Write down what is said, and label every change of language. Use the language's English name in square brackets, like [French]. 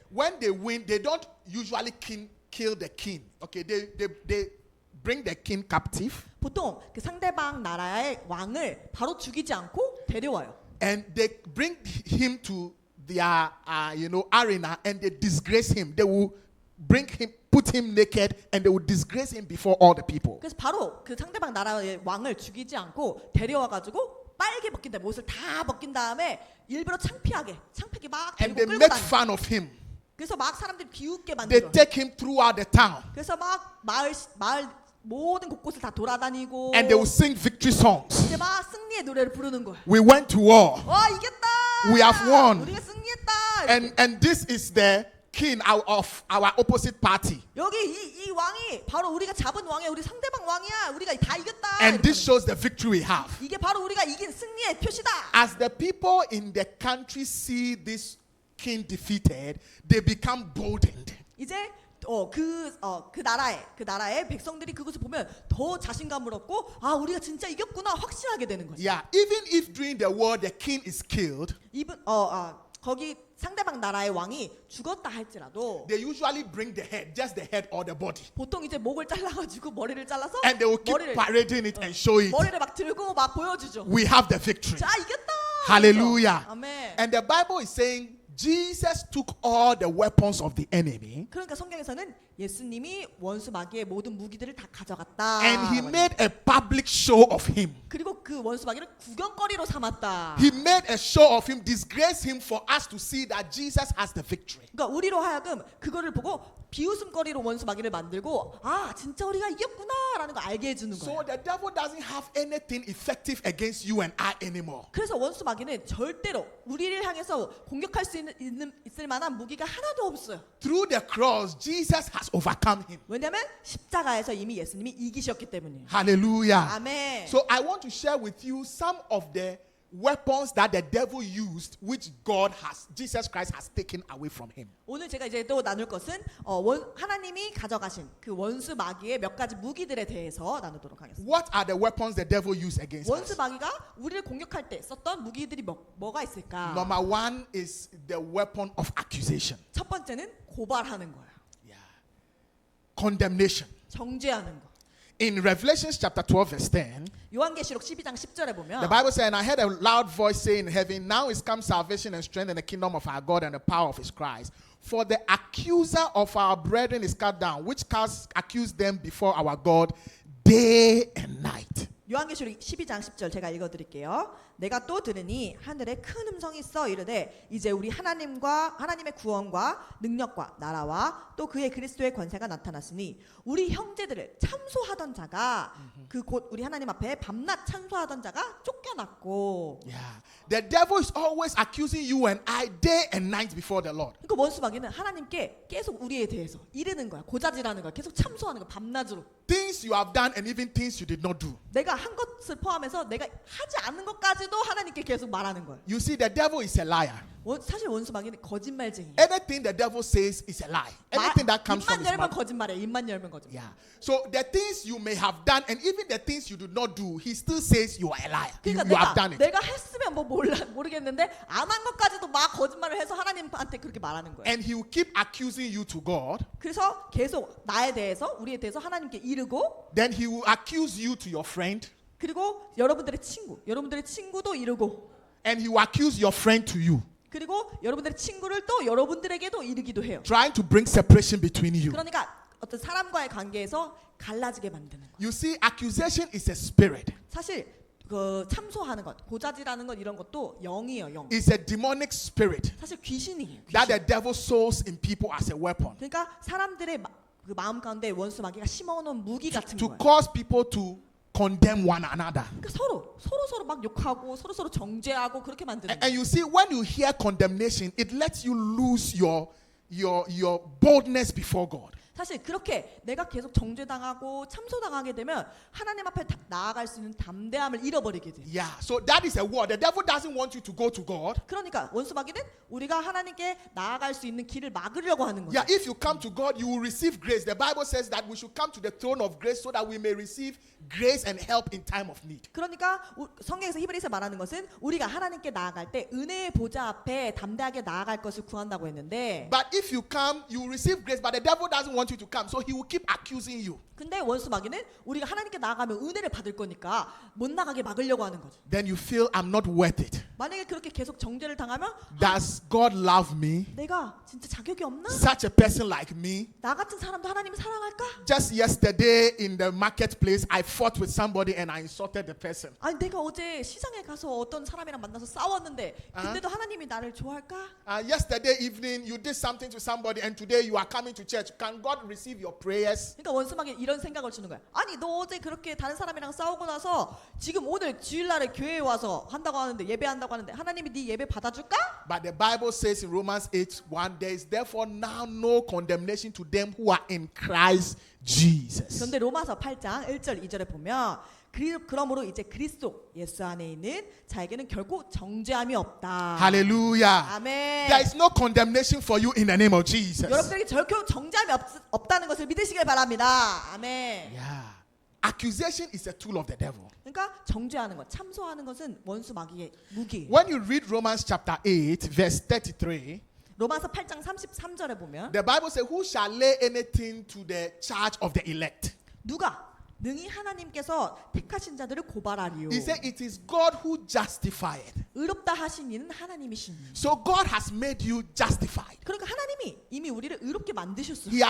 [English] when they win, they don't usually kill the king. Okay, they bring the king captive [Korean] 보통 그 상대방 나라의 왕을 바로 죽이지 않고 데려와요. [English] and they bring him to their arena and they disgrace him. They will put him naked and they will disgrace him before all the people. [Korean] 그래서 바로 그 상대방 나라의 왕을 죽이지 않고 데려와 가지고 빨개 벗긴 다음에 옷을 다 벗긴 다음에 일부러 창피하게 막 [English] And they [Korean] 끌고 [English] make [Korean] 다녀. [English] fun of him. [Korean] 그래서 막 사람들이 비웃게 [English] They [Korean] 만들어. [English] take him throughout the town [Korean] 그래서 막 마을 모든 곳곳을 다 돌아다니고 [English] and they will sing victory songs. [Korean] 이제 막 승리의 노래를 부르는 거야. [English] We went to war [Korean] 와 이겼다. [English] We have won. [Korean] 우리가 승리했다. [English] and this is the king of our opposite party. [Korean] 여기 이 왕이 바로 우리가 잡은 왕이야. 우리 상대방 왕이야. 우리가 다 이겼다. [English] And [Korean] 이렇게 [English] this shows the victory we have. [Korean] 거야. 이게 바로 우리가 이긴 승리의 표시다. [English] As the people in the country see this king defeated, they become boldened. [Korean] 이제 그 나라의 백성들이 그것을 보면 더 자신감을 얻고 아 우리가 진짜 이겼구나 확신하게 되는 거죠. [English] Yeah, even if during the war the king is killed, [Korean] 거기 상대방 나라의 왕이 죽었다 할지라도 [English] they usually bring the head, just the head or the body. [Korean] 보통 이제 목을 잘라가지고 머리를 잘라서 [English] And they will keep parading it and show it. [Korean] 머리를 막 들고 막 보여주죠. [English] We have the victory. [Korean] 자 이겼다. [English] Hallelujah. [Korean] 아멘. [English] And the Bible is saying Jesus took all the weapons of the enemy [Korean] 그러니까 성경에서는 예수님이 원수 마귀의 모든 무기들을 다 가져갔다. [English] and he made a public show of him. [Korean] 그리고 그 원수 마귀를 구경거리로 삼았다. [English] He made a show of him, disgraced him for us to see that Jesus has the victory. [Korean] 그러니까 우리로 하여금 그거를 보고 비웃음거리로 원수 마귀를 만들고 아 진짜 우리가 이겼구나라는 걸 알게 해주는 거예요. [English] So the devil doesn't have anything effective against you and I anymore. [Korean] 그래서 원수 마귀는 절대로 우리를 향해서 공격할 수 있을 만한 무기가 하나도 없어요. [English] Through the cross, Jesus has overcome him. [Korean] 왜냐하면 십자가에서 이미 예수님이 이기셨기 때문이에요. [English] Hallelujah. [Korean] 아멘. [English] So I want to share with you some of the weapons that the devil used, which Jesus Christ has taken away from him. [Korean] 오늘 제가 이제 또 나눌 것은 하나님이 가져가신 그 원수 마귀의 몇 가지 무기들에 대해서 나누도록 하겠습니다. [English] What are the weapons the devil used against [Korean] 원수 [English] us? [Korean] 마귀가 우리를 공격할 때 썼던 무기들이 뭐가 있을까? [English] Number one is the weapon of accusation. [Korean] 첫 번째는 고발하는 거예요. [English] Yeah. Condemnation. [Korean] 정죄하는 거. [English] In Revelation chapter 12 verse 10, [Korean] 요한계시록 12장 10절에 [English] the [Korean] 보면 [English] Bible says, and I heard a loud voice saying in heaven, now is come salvation and strength in the kingdom of our God and the power of his Christ. For the accuser of our brethren is cut down, which accused them before our God day and night. [Korean] 요한계시록 12장 10절 제가 읽어드릴게요. 내가 또 들으니 하늘에 큰 음성이 있어 이르되 이제 우리 하나님의 구원과 능력과 나라와 또 그의 그리스도의 권세가 나타났으니 우리 형제들을 참소하던 자가 그 곧 우리 하나님 앞에 밤낮 참소하던 자가 쫓겨났고. [English] Yeah. The devil is always accusing you and I day and night before the Lord. [Korean] 그러니까 원수 마귀는 하나님께 계속 우리에 대해서 이르는 거야. 고자질하는 거야. 계속 참소하는 거야. 밤낮으로. [English] Things you have done and even things you did not do. [Korean] 내가 한 것을 포함해서 내가 하지 않는 것까지도 하나님께 계속 말하는 거야. [English] You see, the devil is a liar. [Korean] 사실 원수 마귀는 거짓말쟁이야. [English] Anything the devil says is a lie. Anything that comes from [Korean] 입만 [English] his [Korean] 열면 [English] mouth. [Korean] 거짓말이야. 입만 열면 거짓말. [English] Yeah. So the things you may have done and even the things you do not do, he still says you are a liar. You [Korean] 그러니까 [English] have done it. [Korean] 내가 했으면 뭐 모르겠는데 안 한 것까지도 막 거짓말을 해서 하나님한테 그렇게 말하는 거야. [English] And he will keep accusing you to God. [Korean] 그래서 계속 나에 대해서 우리에 대해서 하나님께 이르고 [English] Then he will accuse you to your friend. [Korean] 그리고 여러분들의 친구도 이르고 [English] And he will accuse your friend to you. [Korean] 그리고 여러분들의 친구를 또 여러분들에게도 이르기도 해요. [English] Trying to bring separation between you. [Korean] 그러니까 어떤 사람과의 관계에서 갈라지게 만드는 거야. [English] You see, accusation is a spirit. [Korean] 사실 그 참소하는 것, 고자질하는 것 이런 것도 영이에요, 영. [English] It's a demonic spirit [Korean] 사실 귀신이에요. [English] that the devil sows in people as a weapon [Korean] 그러니까 사람들의 그 마음 가운데 원수 마귀가 심어놓은 무기 같은 [English] to [Korean] 거예요. [English] cause people to condemn one another. [Korean] 그러니까 서로 막 욕하고 서로 정죄하고 그렇게 만드는 [English] And [Korean] 거예요. [English] you see, when you hear condemnation, it lets you lose your boldness before God. [Korean] 사실 그렇게 내가 계속 정죄당하고 참소당하게 되면 하나님 앞에 나아갈 수 있는 담대함을 잃어버리게 돼요. [English] Yeah, so that is a word. The devil doesn't want you to go to God. [Korean] 그러니까 원수 마귀는 우리가 하나님께 나아갈 수 있는 길을 막으려고 하는 거예요. [English] Yeah, if you come to God, you will receive grace. The Bible says that we should come to the throne of grace so that we may receive grace and help in time of need. [Korean] 그러니까 성경에서 히브리서 말하는 것은 우리가 하나님께 나아갈 때 은혜의 보좌 앞에 담대하게 나아갈 것을 구한다고 했는데 [English] But if you come, you will receive grace, but the devil doesn't want you to come, so he will keep accusing you. [Korean] 근데 원수 마귀는 우리가 하나님께 나아가면 은혜를 받을 거니까 못 나가게 막으려고 하는 거죠. [English] Then you feel I'm not worth it. [Korean] 만약에 그렇게 계속 정죄를 당하면 [English] Does God love me? [Korean] 내가 진짜 자격이 없나? [English] Such a person like me? [Korean] 나 같은 사람도 하나님을 사랑할까? [English] Just yesterday in the marketplace, I fought with somebody and I insulted the person. [Korean] 아니 내가 어제 시장에 가서 어떤 사람이랑 만나서 싸웠는데 근데도 하나님이 나를 좋아할까? [English] Yesterday evening, you did something to somebody and today you are coming to church. Can God receive your prayers? [Korean] 그러니까 원수마귀 이런 생각을 주는 거야. 아니 너 어제 그렇게 다른 사람이랑 싸우고 나서 지금 오늘 주일날에 교회에 와서 한다고 하는데 예배한다고 하는데 하나님이 네 예배 받아줄까? [English] But the Bible says in Romans 8:1, there is therefore now no condemnation to them who are in Christ Jesus. [Korean] 그런데 로마서 8장 1절 2절에 보면 그러므로 이제 그리스도 예수 안에 있는 자에게는 결코 정죄함이 없다. [English] Hallelujah. [Korean] 아멘. [English] There is no condemnation for you in the name of Jesus. [Korean] 여러분들에게 결코 정죄함이 없다는 것을 믿으시길 바랍니다. 아멘. [English] Yeah. Accusation is a tool of the devil. [Korean] 그러니까 정죄하는 것, 참소하는 것은 원수 마귀의 무기. [English] When you read Romans chapter 8, verse 33, [Korean] 로마서 8장 33절에 보면 [English] the Bible says, who shall lay anything to the charge of the elect? [Korean] 누가 능히 하나님께서 택하신 자들을 고발하리요. [English] He said, it is God who justified. [Korean] 의롭다 하신 이는 하나님이시니. [English] So God has made you justified. [Korean] 그러니까 하나님이 이미 우리를 의롭게 만드셨어요.